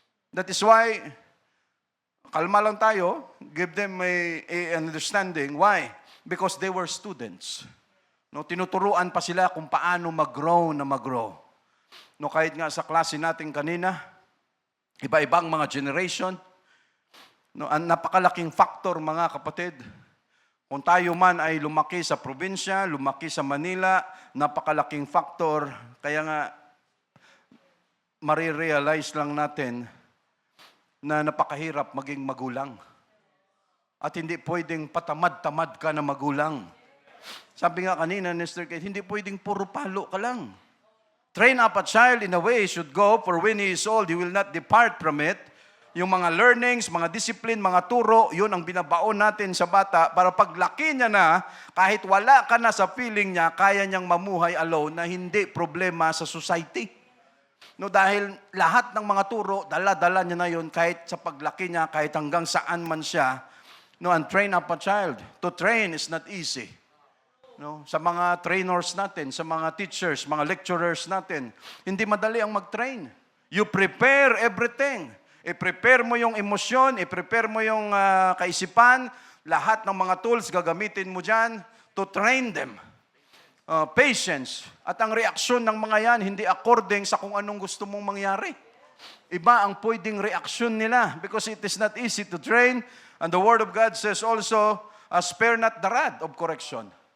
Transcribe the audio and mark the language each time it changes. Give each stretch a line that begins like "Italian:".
English: That is why,
Filipino: kalma lang tayo,
English: give them an understanding. Why? Because they were students.
Filipino: Tinuturuan pa sila kung paano mag-grow na mag-grow. Kahit nga sa klase natin kanina, iba-ibang mga generation, ang napakalaking factor, mga kapatid. Kung tayo man ay lumaki sa probinsya, lumaki sa Manila, napakalaking factor. Kaya nga, marirealize lang natin na napakahirap maging magulang. At hindi pwedeng patamad-tamad ka na magulang. Sabi nga kanina, Mr. Kate, hindi pwedeng puro palo ka lang.
English: Train up a child in a way he should go, for when he is old, he will not depart from it.
Filipino: Yung mga learnings, mga discipline, mga turo, yun ang binabaon natin sa bata para paglaki niya na, kahit wala ka na sa feeling niya, kaya niyang mamuhay alone na hindi problema sa society. Dahil lahat ng mga turo, dala-dala niya na yun kahit sa paglaki niya, kahit hanggang saan man siya.
English: And train up a child. To train is not easy.
Filipino: Sa mga trainers natin, sa mga teachers, mga lecturers natin, hindi madali ang mag-train.
English: You prepare everything.
Filipino: I-prepare mo yung emosyon, i-prepare mo yung kaisipan, lahat ng mga tools gagamitin mo dyan
English: to train them.
Filipino: Patience. At ang reaksyon ng mga yan, hindi according sa kung anong gusto mong mangyari. Iba ang pwedeng reaksyon nila
English: because it is not easy to train. And the Word of God says also, spare not the rod of correction.